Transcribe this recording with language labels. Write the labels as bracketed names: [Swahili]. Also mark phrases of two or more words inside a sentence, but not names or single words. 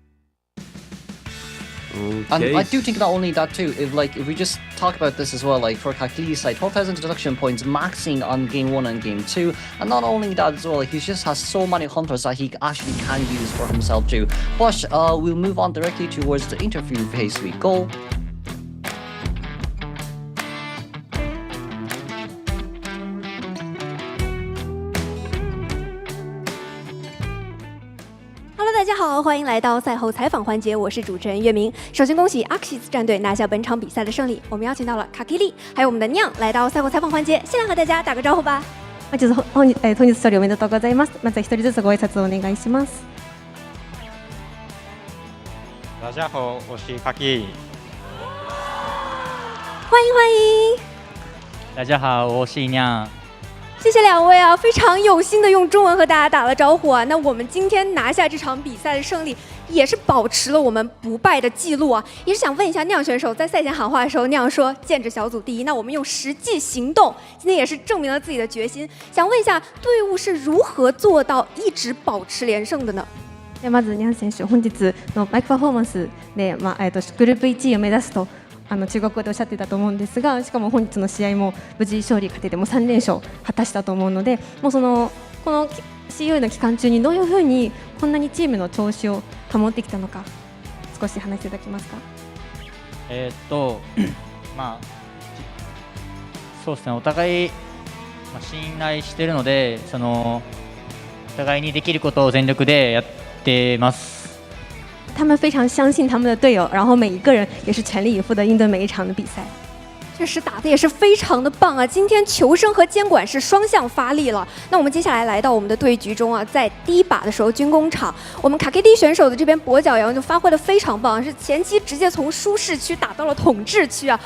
[English] And I do think not only that too, if we just talk about this as well. Like for Kakili's side, 12,000 deduction points, maxing on game 1 and game 2, and not only that as well, like he just has so many hunters that he actually can use for himself too. But we'll move on directly towards the interview phase. We go. [Chinese] Hello， 大家好，欢迎来到赛后采访环节，我是主持人月明。首先恭喜 AXIZ 战队拿下本场比赛的胜利。我们邀请到了卡基利，还有我们的酿来到赛后采访环节，先来和大家打个招呼吧。 [Japanese] まず本日勝利おめでとうございます。まず一人ずつご挨拶をお願いします。 [Chinese] 大家好，我是卡基。欢迎欢迎。大家好，我是酿。谢谢两位啊，非常有心的用中文和大家打了招呼啊。那我们今天拿下这场比赛的胜利，也是保持了我们不败的记录啊。也是想问一下酿选手，在赛前喊话的时候，酿说见着小组第一，那我们用实际行動，今天也是证明了自己的决心。想问一下，队伍是如何做到一直保持連勝的呢？ [Japanese] まずニャン選手、本日のバイクパフォーマンスで、グループ1位を目指すと中国語でおっしゃっていたと思うんですが、しかも本日の試合も無事勝利勝てても3連勝果たしたと思うので、もうこの COAⅧ の期間中にどういうふうにこんなにチームの調子を保ってきたのか、少し話していただけますか？まあそうですね、お互い信頼しているので、お互いにできることを全力でやってます。 [Chinese] 他们非常相信他们的队友，然后每一个人也是全力以赴的应对每一场的比赛。确实打得也是非常的棒啊！今天求生和监管是双向发力了。那我们接下来来到我们的对局中啊，在第一把的时候军工厂，我们卡 KD 选手的这边跛脚羊就发挥的非常棒，是前期直接从舒适区打到了统治区啊。